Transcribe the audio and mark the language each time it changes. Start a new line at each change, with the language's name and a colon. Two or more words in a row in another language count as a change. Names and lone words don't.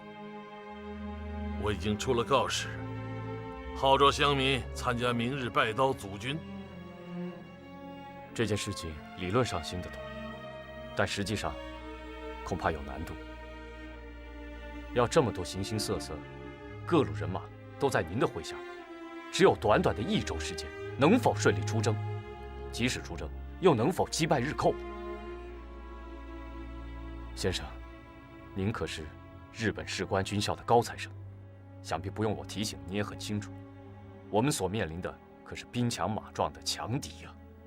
Chinese: 我已經出了告示，號召鄉民參加明日拜刀祖軍。這件事情理論上行得通，但實際上恐怕有難度。要這麼多形形色色、各路人馬都在您的麾下，只有短短的1周時間，能否順利出征？即使出征，又能否擊敗日寇？先生，您可是日本士官軍校的高材生，想必不用我提醒，你也很清楚，我們所面臨的可是兵强馬壯的強敵呀。